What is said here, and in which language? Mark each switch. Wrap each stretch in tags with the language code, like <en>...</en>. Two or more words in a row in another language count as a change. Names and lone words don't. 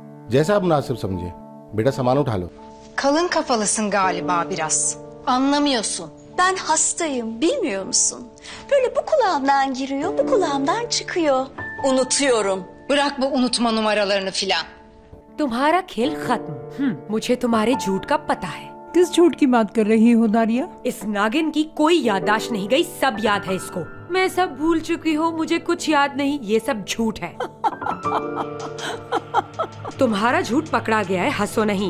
<hi>जैसा आप मुनासिब समझे। बेटा सामान उठा लो।</hi> <tr>Kalın kafalısın galiba biraz. Anlamıyorsun. Ben hastayım, bilmiyor musun? Böyle bu kulağımdan giriyor, bu kulağımdan çıkıyor. Unutuyorum. Bırak bu unutma numaralarını filan.</tr> <hi>तुम्हारा खेल खत्म। मुझे तुम्हारे झूठ का पता है। किस झूठ की बात कर रही हो दारिया? इस नागिन की कोई याददाश्त नहीं गई, सब याद है इसको। मैं सब भूल चुकी हूँ, मुझे कुछ याद नहीं, ये सब झूठ है। तुम्हारा झूठ पकड़ा गया है, हंसो नहीं।</hi>